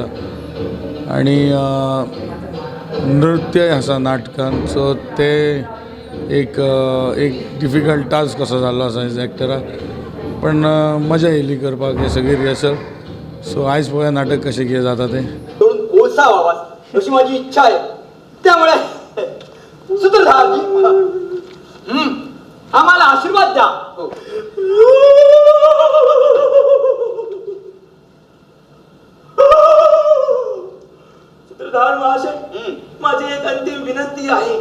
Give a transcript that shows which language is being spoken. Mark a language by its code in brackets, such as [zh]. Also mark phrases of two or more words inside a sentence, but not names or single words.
[kok] आनी नृत्य आसा नाटकान, सो ते एक [en] difficult task [kok] कसो जाल्लो आसा एज एक्टराक. पण मजा येयली करपाक हे सगळी रिहर्सल. सो आयज पळोवया नाटक कशें कितें जाता तें. [mr] दोन कोळसा व्हावाच अशी माझी इच्छा आहे. त्यामुळे सूत्रधारजी आम्हाला आशीर्वाद द्या. सूत्रधार महाशय, माझी एक अंतिम विनंती आहे.